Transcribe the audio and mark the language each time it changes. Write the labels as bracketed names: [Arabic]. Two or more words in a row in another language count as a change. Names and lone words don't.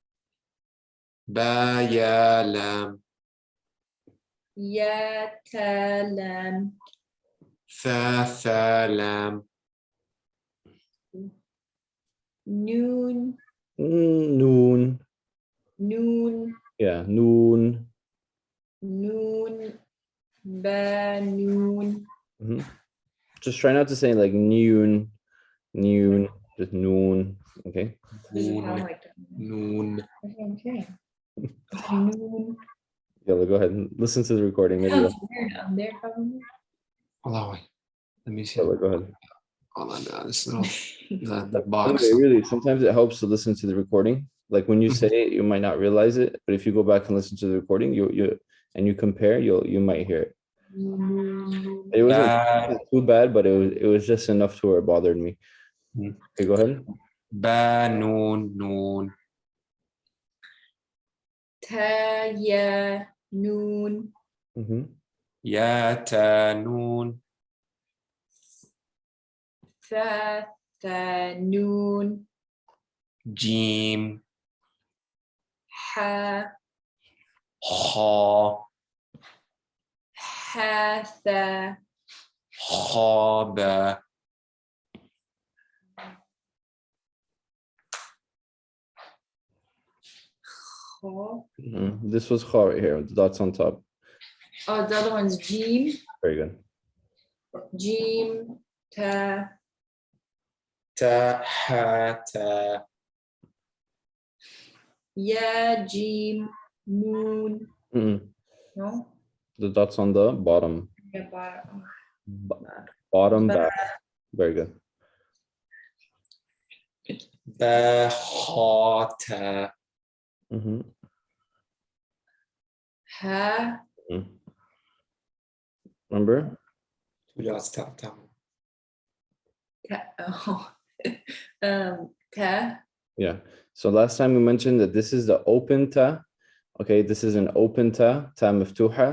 [Arabic] با يا لام. يا تا لام ثا ثا لام. نون Noon. نون [English] Yeah, noon. [Arabic] نون با نون Mhm. [English] Just try not to say like noon, just noon. Okay. doesn't [Arabic] Noon. [English] sound like that. [Arabic] Noon. [English] Okay. Noon. Yalla, go ahead and listen to the recording. Maybe. Sounds weird on there probably. Hold on, wait. Let me see. Yalla, go ahead. Hold on, this little the By the box. way, really, sometimes it helps to listen to the recording. Like when you say it, you might not realize it, but if you go back and listen to the recording, you and you compare, you might hear it. [Arabic] Noon. [English] It wasn't too bad, but it was just enough to where it bothered me. Okay, go ahead. [Arabic] با نون نون. تا يا نون. Mm-hmm. يا تا نون. فا فا نون. Jim. Ha Ha. حا ثا. حا با. Kha. [English] This was kha right here, the dots on top. Oh, the other one's Jim. Very good. [Arabic] جيم تا. تا حا تا. يا جيم نون. [English] No? The dots on the bottom. Yeah, bottom. Bottom [Arabic] Ba. [English] back. Very good. [Arabic] با حا تا. Ha. [English] Remember? Two dots top down. [Arabic] Ta. Oh. Ta. [English] Yeah. So last time we mentioned that this is the open ta. Okay, this is an open [Arabic] تاء مفتوحة.